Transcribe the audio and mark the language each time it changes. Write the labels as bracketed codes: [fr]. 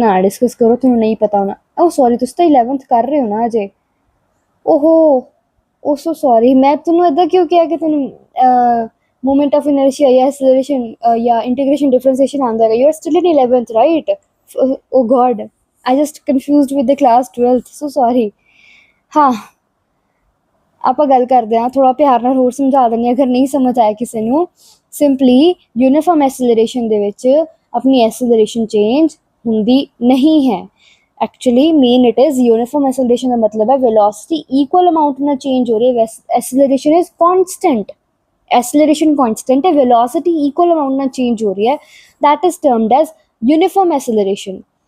[hi] ना डिस्कस करो, तुम्हें नहीं पता होना। ओह सॉरी, तुम तो 11th कर रहे हो ना अजे। ओहो, ओ सो सॉरी, मैं तुम्हें इदा क्यों किया कि तुम मोमेंट ऑफ इनर्शिया या एसलरेशन या इंटीग्रेशन डिफरेंशिएशन आंदा है। [en] You are still in 11th right? Oh god, I just confused with the class 12th, so sorry. [pa] हाँ, ਆਪਾਂ ਗੱਲ ਕਰਦੇ ਹਾਂ, ਥੋੜਾ ਪਿਆਰ ਨਾਲ ਹੋਰ ਸਮਝਾ ਦਿੰਦੇ ਅਗਰ ਨਹੀਂ ਸਮਝ ਆਇਆ ਕਿਸੇ ਨੂੰ। ਸਿੰਪਲੀ यूनिफॉर्म एसलरेशन ਦੇ ਵਿੱਚ ਆਪਣੀ एसलरेशन चेंज ਹੁੰਦੀ नहीं है। [hi] Actually main it is uniform acceleration का मतलब है वेलोसिटी इक्वल अमाउंट में चेंज हो रही है, acceleration is constant. Acceleration constant है, वेलोसिटी इक्वल अमाउंट में चेंज हो रही है, [en] That is termed as uniform acceleration.